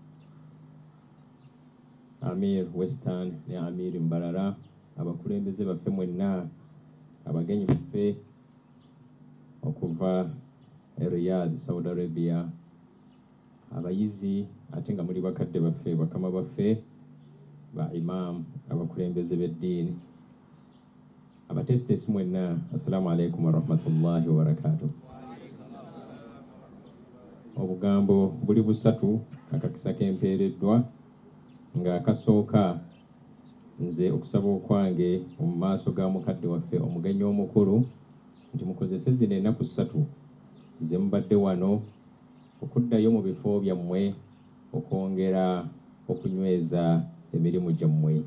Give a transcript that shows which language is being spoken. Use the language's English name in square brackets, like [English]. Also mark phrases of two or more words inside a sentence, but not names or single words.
[Ganda] Amir Western ne Amir Mbarara, abakulembeze baffe mwenna, abagenyi baffe okuva Riyadh, Saudi Arabia, abayizi ate nga muli bakadde baffe, bakama baffe, ba imam, abakulembeze b'eddiini, abatesitesi mwenna, [Arabic] السلام عليكم ورحمة الله وبركاته. [Ganda] Obugambo buli busatu akakisa kempeereddwa, nga akasooka nze okusaba okwange mu maaso ga mukadde waffe omugenyi omukulu nti mukozese zino ennaku 3 ze mubadde wano okuddayo mu bifo byammwe okwongera okunyweza emirimu gyammwe.